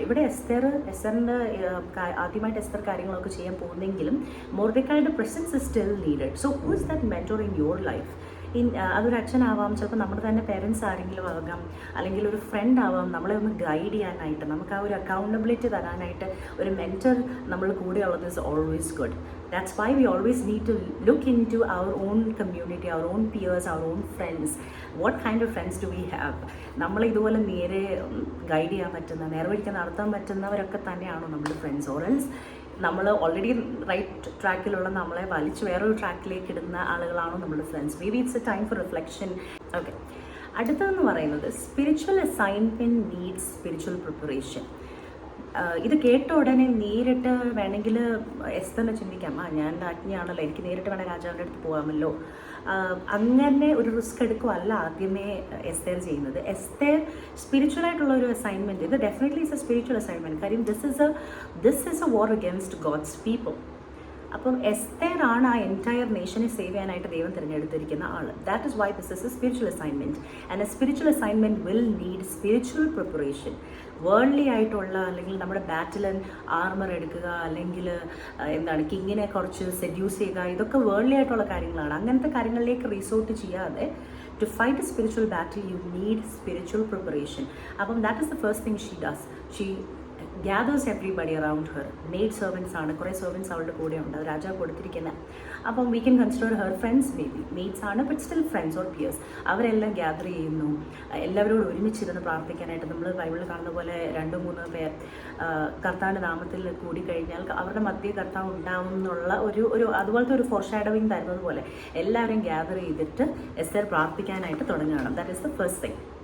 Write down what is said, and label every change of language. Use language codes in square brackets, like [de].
[ml] ഇവിടെ എസ്തറിൻ്റെ ആദ്യമായിട്ട് എസ്തർ കാര്യങ്ങളൊക്കെ ചെയ്യാൻ പോകുന്നെങ്കിലും മൊർദെക്കായുടെ [en] Presence is still needed. So who is that mentor in your life? [ml] അതൊരു അച്ഛനാവാം, ചിലപ്പോൾ നമ്മുടെ തന്നെ പേരൻസ് ആരെങ്കിലും ആകാം, അല്ലെങ്കിൽ ഒരു ഫ്രണ്ട് ആവാം. നമ്മളെ ഒന്ന് ഗൈഡ് ചെയ്യാനായിട്ട്, നമുക്ക് ആ ഒരു അക്കൗണ്ടബിലിറ്റി തരാനായിട്ട് ഒരു മെൻറ്റർ നമ്മൾ കൂടെയുള്ളത് [en] Is always good. That's why we always need to look into our own community, our own peers, our own friends. What kind of friends do we have? [ml] നമ്മളെ ഇതുപോലെ നേരെ ഗൈഡ് ചെയ്യാൻ പറ്റുന്ന, നേർവഴിക്ക് നടത്താൻ പറ്റുന്നവരൊക്കെ തന്നെയാണോ നമ്മുടെ ഫ്രണ്ട്സ്? ഓറൽസ് നമ്മൾ ഓൾറെഡി റൈറ്റ് ട്രാക്കിലുള്ള നമ്മളെ വലിച്ച് വേറൊരു ട്രാക്കിലേക്ക് ഇടുന്ന ആളുകളാണോ നമ്മുടെ friends? [en] Maybe it's a time for reflection. [ml] Okay, അടുത്തതെന്ന് പറയുന്നത് [en] Spiritual assignment needs spiritual preparation. [ml] ഇത് കേട്ട ഉടനെ നേരിട്ട് വേണമെങ്കിൽ എസ്തറിനെ ചിന്തിക്കാം, ഞാൻ രാജ്ഞിയാണല്ലോ, എനിക്ക് നേരിട്ട് വേണേൽ രാജാവിൻ്റെ അടുത്ത് പോകാമല്ലോ. അങ്ങനെ ഒരു റിസ്ക് എടുക്കുമല്ല ആദ്യമേ എസ്തേർ ചെയ്യുന്നത്. എസ്തേർ സ്പിരിച്വലായിട്ടുള്ള ഒരു അസൈൻമെൻറ്റ്, ഇത് [en] Definitely is a spiritual assignment. കാര്യം this is a war against God's people. [ml] അപ്പം എസ്തേറാണ് ആ എൻറ്റയർ നേഷനെ സേവ് ചെയ്യാനായിട്ട് ദൈവം തിരഞ്ഞെടുത്തിരിക്കുന്ന ആൾ. [en] That is why this is a spiritual assignment. And a spiritual assignment will need spiritual preparation. [ml] Worldly ആയിട്ടുള്ള, അല്ലെങ്കിൽ നമ്മുടെ ബാറ്റിലൻ armour എടുക്കുക, അല്ലെങ്കിൽ എന്താണ് കിങ്ങിനെ കുറച്ച് സെഡ്യൂസ് ചെയ്യുക, ഇതൊക്കെ വേൾഡ്ലി ആയിട്ടുള്ള കാര്യങ്ങളാണ്. അങ്ങനത്തെ കാര്യങ്ങളിലേക്ക് റിസോർട്ട് ചെയ്യാതെ [en] to fight a spiritual battle you need spiritual preparation. അപ്പം that is the first thing she does. She gathers everybody around her. [ml] Maid servants ആണ്, കുറേ servants അവളുടെ കൂടെ ഉണ്ട്, അത് രാജാവ് കൊടുത്തിരിക്കുന്നത്. [en] അപ്പം we can consider her friends, maybe maids ആണ്, but still friends or peers. [ml] അവരെല്ലാം ഗ്യാദർ ചെയ്യുന്നു, എല്ലാവരോടും ഒരുമിച്ചിരുന്ന് പ്രാർത്ഥിക്കാനായിട്ട്. നമ്മൾ ബൈബിളിൽ കാണുന്ന പോലെ 2-3 പേർ കർത്താവിൻ്റെ നാമത്തിൽ കൂടിക്കഴിഞ്ഞാൽ അവരുടെ മധ്യ കർത്താവ് ഉണ്ടാവും എന്നുള്ള ഒരു അതുപോലത്തെ ഒരു ഫോർഷാഡോവിങ് തരുന്നത് പോലെ എല്ലാവരെയും ഗ്യാദർ ചെയ്തിട്ട് എസ്തേർ പ്രാർത്ഥിക്കാനായിട്ട് തുടങ്ങുകയാണ്. [en] That is the first thing.